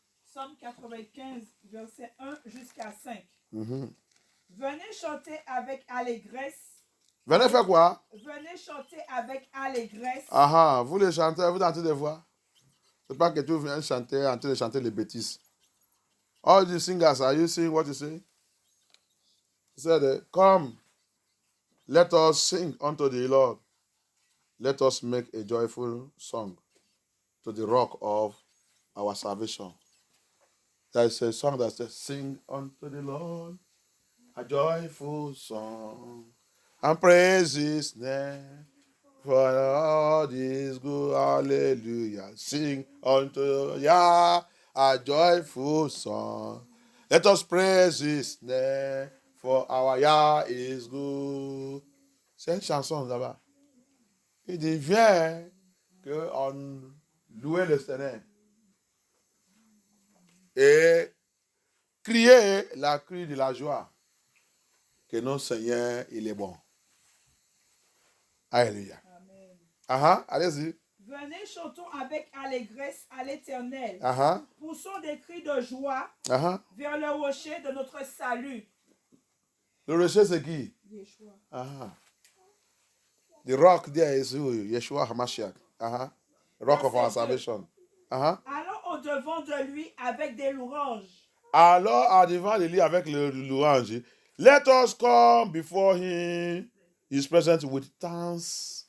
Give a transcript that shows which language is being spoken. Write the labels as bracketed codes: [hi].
[fr] Psalm 95, verset 1 jusqu'à 5. Mm-hmm. Venez chanter avec allégresse. Venez faire quoi? Venez chanter avec allégresse. Vous les chantez, vous entendez des voix. C'est pas que tu viens chanter, en train de chanter les bêtises. [en] All the singers, are you seeing what you say? He said, come, let us sing unto the Lord. Let us make a joyful song to the rock of our salvation. There is a song that says, sing unto the Lord a joyful song and praise his name for all is good. Hallelujah. Sing unto Yah a joyful song. Let us praise his name for our Yah is good. [fr] C'est une chanson là-bas. Il dit, viens, qu'on loue le Seigneur. Et crier la cri de la joie. Que notre Seigneur, il est bon. Alléluia. Allez-y. Venez, chantons avec allégresse à l'Éternel. Uh-huh. Poussons des cris de joie vers le rocher de notre salut. Le rocher, c'est qui? Yeshua. [en] The rock there is who? Yeshua HaMashiach. Rock of our salvation. Allons au-devant de lui avec des louanges. Alors, à devant de lui avec le louange. Let us come before him. His presence with thanksgiving.